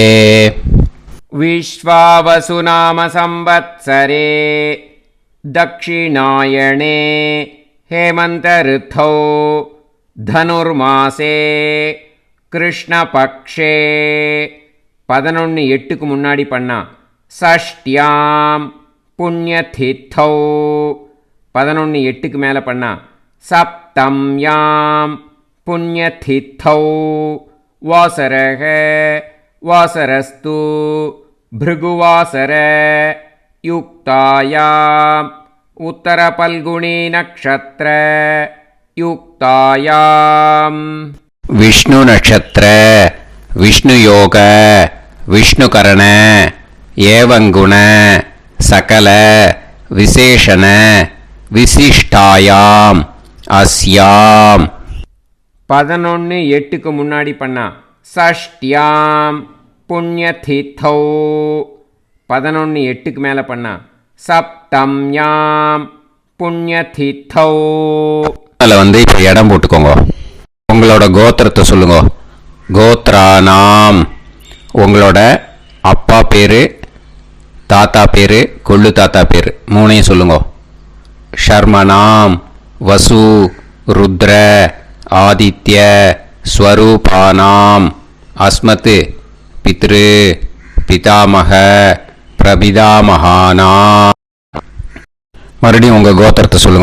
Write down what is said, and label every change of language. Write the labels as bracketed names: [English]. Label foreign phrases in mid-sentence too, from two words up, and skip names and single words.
[Sanskrit] विश्वावसुनाम संवत्सरे दक्षिणायणे हेमंत ऋतौ धनुर्मासे कृष्णपक्षे [Tamil] 11/8க்கு முன்னாடி பண்ணா [Sanskrit] षष्ट्यां पुण्यतिथौ [Tamil] 11/8க்கு மேலே பண்ணா [Sanskrit] सप्तम्यां पुण्यतिथौ वासरः वासरस्तु भृगुवासर युक्तायां उत्तरफल्गुणी नक्षत्र युक्तायां विष्णु नक्षत्र विष्णु योग विष्णुकरण एवं गुण सकल विशेषण विशिष्टायाम अस्याम [Tamil] 11/8க்கு முன்னாடி பண்ணா [Sanskrit] षष्ट्यां पुण्यतिथौ [Tamil] 11/8க்கு மேலே பண்ணா [Sanskrit] सप्तम्यां पुण्यतिथौ. [Tamil] அதில் வந்து இப்போ இடம் போட்டுக்கோங்க. உங்களோட கோத்திரத்தை சொல்லுங்க. கோத்ரானாம் உங்களோட அப்பா பேர், தாத்தா பேர், கொள்ளு தாத்தா பேர் 3ஐயும் சொல்லுங்க. [Sanskrit] शर्मणां वसु रुद्र आदित्य स्वरूपाणां अस्मत् पितृ पितामह प्रपितामहानां [Tamil] மறுபடியும் உங்கள் கோத்திரத்தை சொல்லுங்க.